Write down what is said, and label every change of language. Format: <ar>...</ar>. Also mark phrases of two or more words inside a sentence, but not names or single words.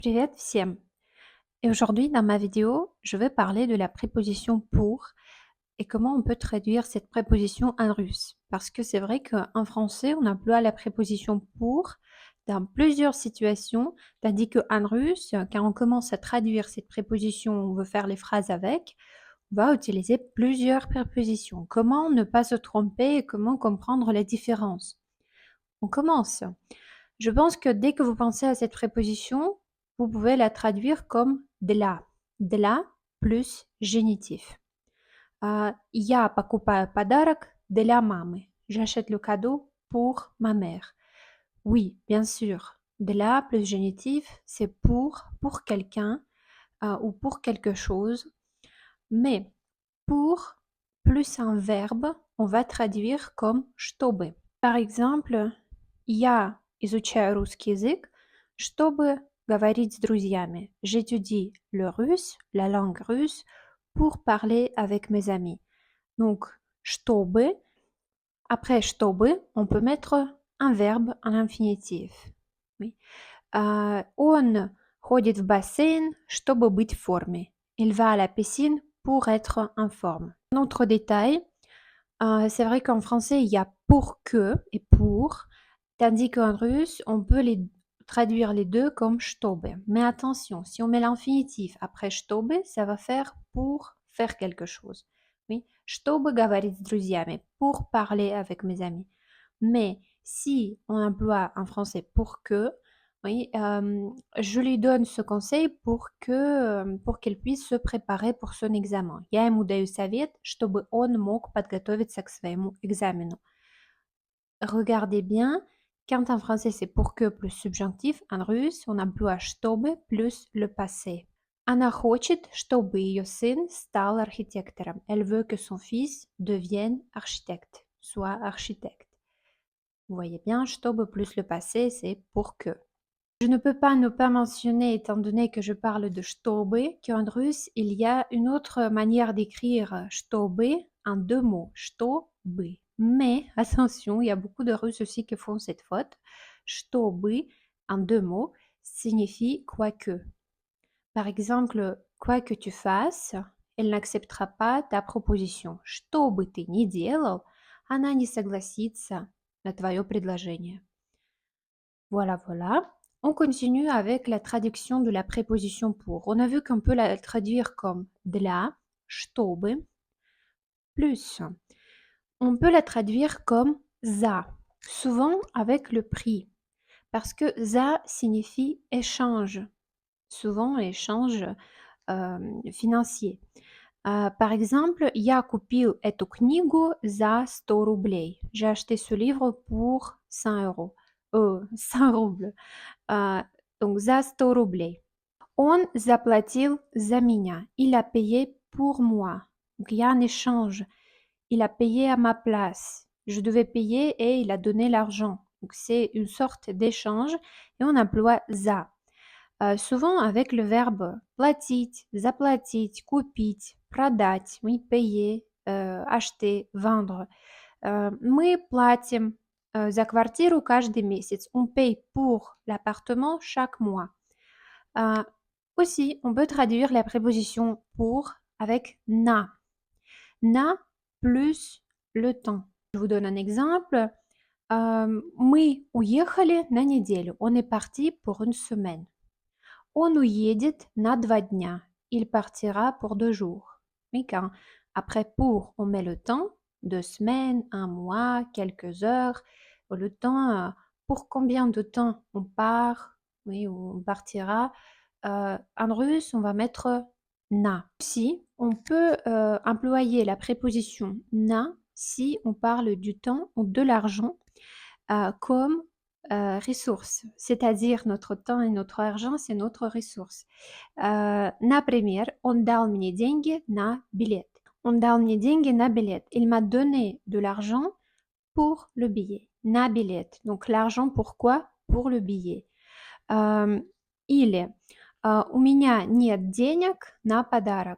<ru>Привет всем!</ru> <fr>Et aujourd'hui, dans ma vidéo, je vais parler de la préposition pour et comment on peut traduire cette préposition en russe. Parce que c'est vrai qu'en français, on emploie la préposition pour dans plusieurs situations, tandis qu'en russe, quand on commence à traduire cette préposition, on veut faire les phrases avec, on va utiliser plusieurs prépositions. Comment ne pas se tromper et comment comprendre les différences? On commence. Je pense que dès que vous pensez à cette préposition, vous pouvez la traduire comme для. Для plus génitif.</fr> <ru>Я покупаю подарок для мамы.</ru> <fr>J'achète le cadeau pour ma mère. Oui, bien sûr. Для plus génitif, c'est pour quelqu'un ou pour quelque chose. Mais pour plus un verbe, on va traduire comme чтобы. Par exemple,</fr> <ru>я изучаю русский язык, чтобы говорить с друзьями.</ru> <fr>J'étudie le russe, la langue russe, pour parler avec mes amis. Donc, чтобы, après чтобы, on peut mettre un verbe en infinitif. Oui.</fr> <ru>Он ходит в бассейн, чтобы быть в форме.</ru> <fr>Il va à la piscine pour être en forme. Un autre détail, c'est vrai qu'en français, il y a pour que et pour, tandis qu'en russe, on peut les traduire les deux comme чтобы. Mais attention, si on met l'infinitif après чтобы, ça va faire pour faire quelque chose. Oui,</fr> <ru>чтобы говорить с друзьями,</ru> <fr>pour parler avec mes amis. Mais si on emploie en français pour que, oui, je lui donne ce conseil pour qu'elle puisse se préparer pour son examen.</fr> <ru>Я ему даю совет, чтобы он мог подготовиться к своему экзамену.</ru> <fr>Regardez bien, quand en français c'est pour que plus subjonctif, en russe on emploie чтобы plus le passé.</fr> <ru>Она хочет, чтобы ее сын стал архитектором.</ru> <fr>Elle veut que son fils devienne architecte, soit architecte. Vous voyez bien, чтобы plus le passé, c'est pour que. Je ne peux pas ne pas mentionner, étant donné que je parle de чтобы, qu'en russe, il y a une autre manière d'écrire чтобы en deux mots, чтобы. Mais attention, il y a beaucoup de Russes aussi qui font cette faute. Чтобы, en deux mots, signifie quoique. Par exemple, quoi que tu fasses, elle n'acceptera pas ta proposition.</fr> <ru>Что бы ты ни делал, она не согласится на твое предложение.</ru> <fr>Voilà, voilà. On continue avec la traduction de la préposition pour. On a vu qu'on peut la traduire comme</fr> <ru>для, чтобы,</ru> <fr>plus. On peut la traduire comme за, souvent avec le prix, parce que за signifie échange, souvent échange financier. Par exemple,</fr> <ru>я купил эту книгу за 100 рублей.</ru> <fr>J'ai acheté ce livre pour 100 euros. 100 roubles. Donc,</fr> <ru>за 100 рублей. Он заплатил за меня.</ru> <fr>Il a payé pour moi. Donc, il y a un échange. Il a payé à ma place. Je devais payer et il a donné l'argent. Donc, c'est une sorte d'échange et on emploie за. Souvent avec le verbe</fr> <ru>платить, заплатить, купить, продать,</ru> <fr>oui, payer, acheter, vendre.</fr> <ru>Мы платим за квартиру каждый месяц.</ru> <fr>On paye pour l'appartement chaque mois. Aussi, on peut traduire la préposition pour avec на. На plus le temps. Je vous donne un exemple.</fr> <ru>Мы уехали на неделю.</ru> <fr>On est parti pour une semaine.</fr> <ru>Он уедет на 2 дня.</ru> <fr>Il partira pour 2 jours. Oui, quand après pour, on met le temps, 2 semaines, 1 mois, quelques heures. Le temps, pour combien de temps on part, oui, ou on partira. En russe, on va mettre на. Aussi, on peut employer la préposition на si on parle du temps ou de l'argent comme ressource, c'est-à-dire notre temps et notre argent, c'est notre ressource.</fr> <ru>Например, он дал мне деньги на билет. Он дал мне деньги на билет.</ru> <fr>Il m'a donné de l'argent pour le billet.</fr> <ru>На билет.</ru> <fr>Donc l'argent pourquoi? Pour le billet.</fr> <ru>Или у меня нет денег на подарок.</ru>